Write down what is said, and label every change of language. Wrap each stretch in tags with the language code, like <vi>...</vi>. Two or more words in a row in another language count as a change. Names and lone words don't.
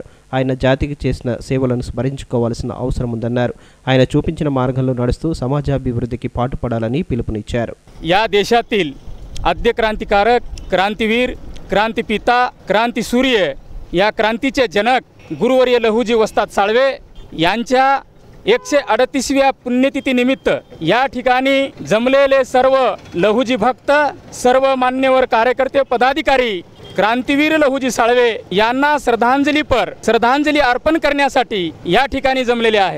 <te>ఆయన జాతికి చేసిన సేవలను స్మరించుకోవాల్సిన అవసరం ఉందన్నారు. ఆయన చూపించిన మార్గంలో నడుస్తూ సమాజాభివృద్ధికి పాటుపడాలని పిలుపునిచ్చారు.</te> <mr>या देशातील आद्य क्रांतिकारक, क्रांतिवीर, क्रांतिपिता, क्रांतिसूर्य या क्रांतीचे जनक गुरुवर्य लहुजी वस्ताद साळवे यांच्या 138व्या पुण्यतिथीनिमित्त या ठिकाणी जमलेले सर्व लहुजी भक्त, सर्व मान्यवर कार्यकर्ते, पदाधिकारी क्रांतिवीर लहुजी साळवे यांना श्रद्धांजली अर्पण करण्यासाठी या ठिकाणी जमलेले आहेत.</mr>